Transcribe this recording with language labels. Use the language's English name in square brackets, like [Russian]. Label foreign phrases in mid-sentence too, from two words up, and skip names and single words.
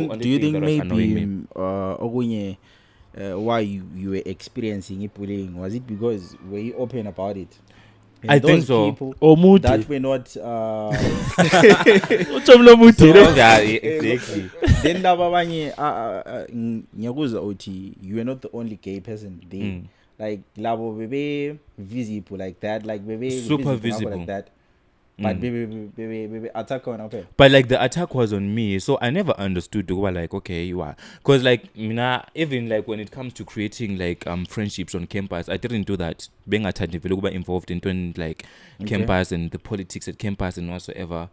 [English] think only thing that was annoying maybe why you were experiencing bullying, was it because were you open about it? And I those think so. people Or mood. that were not Yeah, exactly. then [North Ndebele] labanye ngiyakuzwa uthi [English] you were not the only gay person there. Like labo bebe visible like that, like bebe Super visible. like that. But bebe attack on okay. But like the attack was on me, so I never understood. Like, okay, you are, because like even like when it comes to creating like friendships on campus, I didn't do that. Being involved in like campus and the politics at campus and whatsoever.